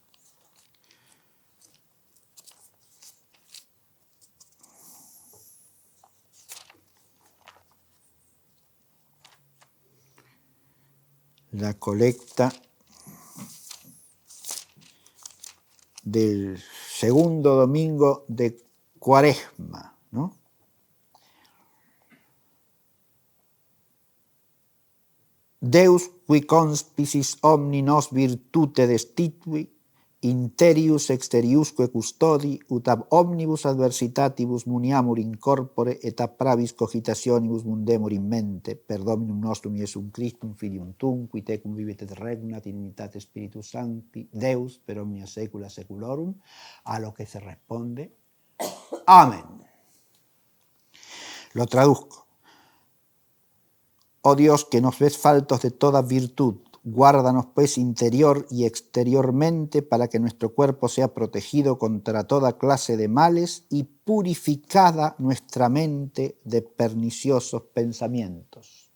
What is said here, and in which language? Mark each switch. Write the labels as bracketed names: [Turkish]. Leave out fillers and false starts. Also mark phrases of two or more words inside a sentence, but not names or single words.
[Spanish] la colecta del segundo domingo de Cuaresma, ¿no? [Latin] Deus qui conspicis omni nos virtute destitui, interius exteriusque custodi, ut ab omnibus adversitatibus muniamur in corpore, et ab pravis cogitationibus mundemur in mente, per Dominum nostrum Iesum Christum, Filium Tuum, qui tecum vivit et regnat in unitate Spiritus Sancti, Deus per omnia saecula saeculorum, [Spanish] a lo que se responde, amén. Lo traduzco. Oh Dios, que nos ves faltos de toda virtud, guárdanos pues interior y exteriormente para que nuestro cuerpo sea protegido contra toda clase de males y purificada nuestra mente de perniciosos pensamientos.